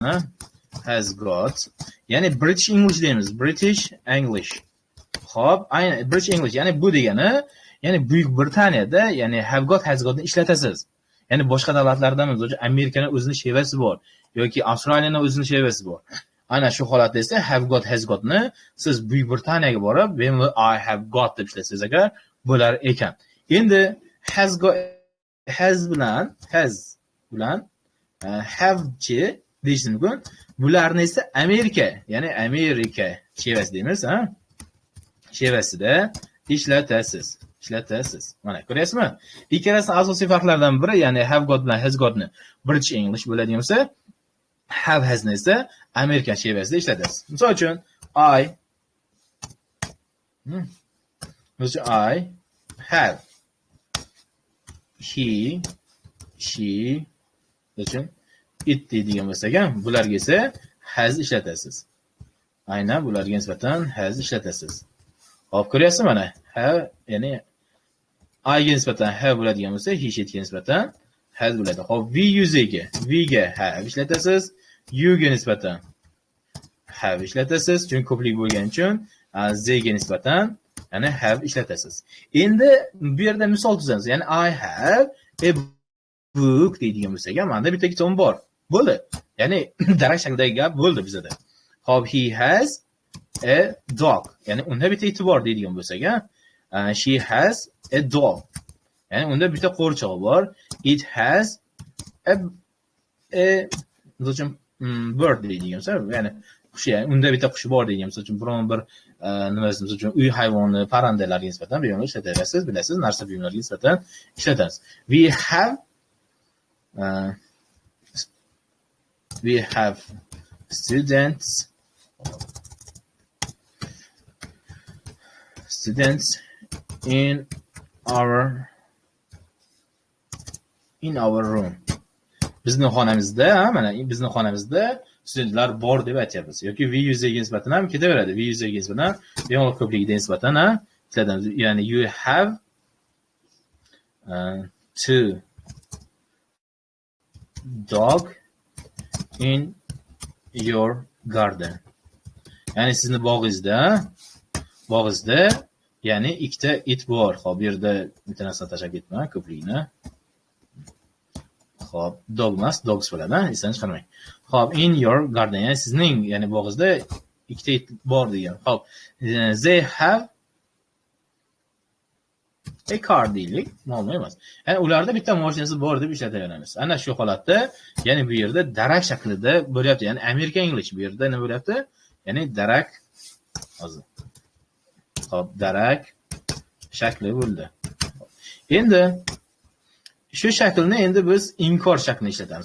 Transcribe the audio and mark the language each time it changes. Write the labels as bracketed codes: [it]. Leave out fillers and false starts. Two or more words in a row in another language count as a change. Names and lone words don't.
[en] has got, [uz] ya'ni [en] British English [uz] deymiz. [en] British English. [uz] Xo'p, ayni [en] British English, [uz] ya'ni bu degani, ya'ni Buyuk Britaniyada, ya'ni [en] have got, has got [uz] ni ishlatasiz. Ya'ni boshqa davlatlarda misol Amerikaning o'zining shevasi bor yoki Avstraliyaning o'zining shevasi bor. Ana shu holatda esa [en] have got, has got [uz] ni siz Buyuk Britaniyaga borib, [en] I have got [uz] deb ishlasangiz agar bo'lar ekan. Endi [en] has got, has [uz] bilan have chi deyish mumkin. Bularni esa Amerika, ya'ni Amerika shevasi deymiz, ha? Shevasida ishlatasiz. Mana ko'ryapsizmi? Ikkalasi asosiy farqlardan biri, ya'ni [en] have got [uz] bilan [en] has got [uz] ni [en] British English [uz] bo'ladigan bo'lsa, [en] have has [uz] ni esa Amerikan shevasida ishlatasiz. Misol uchun [en] I have, he, she, [uz] uchun it deydigan bo'lsak ham, bularga esa has ishlatasiz. Aynan bularga nisbatan has ishlatasiz. Hop, ko'ryapsizmi mana? Have, ya'ni I ga nisbatan have bo'ladigan bo'lsa, [en] he, she [uz] ga nisbatan has bo'ladi. Hop, we yuziga, we ga have ishlatasiz, you ga nisbatan have ishlatasiz, chunki ko'plik bo'lgani uchun they ga nisbatan ya'ni have ishlatasiz. Endi bu yerda misol tuzamiz. Ya'ni [en] I have a book [uz] deydigan bo'lsak ham, menda bitta kitob bor. Bo'ldi. Ya'ni darak shaklidagi gap bo'ldi bizda. Hop, [en] he has a dog. [uz] Ya'ni unda bitta iti bor deydigan bo'lsak ham, [en] she has a dog. [uz] Ya'ni unda bitta qo'rchog'i bor. [en] It has a bird [uz] deydigan bo'lsa, ya'ni qush, ya'ni unda bitta qushi bor deydigan bo'lsa, uchun biron bir nimasi, misol uchun uy hayvoni, parrandalarga nisbatan buyumlar ishlatasiz, bilasiz, narsa buyumlarga nisbatan ishlatasiz. [en] We have students in our room. [uz] Bizning xonamizda, mana bizning xonamizda studentlar bor deb aytyapmiz. Yoki [en] we use'ga [uz] nisbatan ham ketaveradi. [en] We use'ga [uz] nisbatan bemalol ko'pligiga nisbatan ham ishlatamiz. [en] Ya'ni you have two dog in your garden. [uz] Ya'ni sizni bog'ingizda ya'ni ikkita it bor. Xo'p, bu yerda bitta narsani tashlab ketman, ko'pligini. Xo'p, dog emas, dogs bo'ladi, esdan chiqarmang. Xo'p, [en] in your garden, [uz] ya'ni sizning, ya'ni bog'ingizda ikkita it bor degan. Xo'p, [en] they have a car [uz] deylik, ma'lum emas. Ya'ni ularda bitta mashinasi bor deb ishlataveramiz. Ana shu holatda, ya'ni bu yerda darak shaklida bo'lyapti. Ya'ni [en] American English [uz] bu yerda nima bo'lyapti? Ya'ni darak hozir. Xo'p, darak shakli bo'ldi. Endi shu shaklni endi biz inkor shaklini ishlatamiz.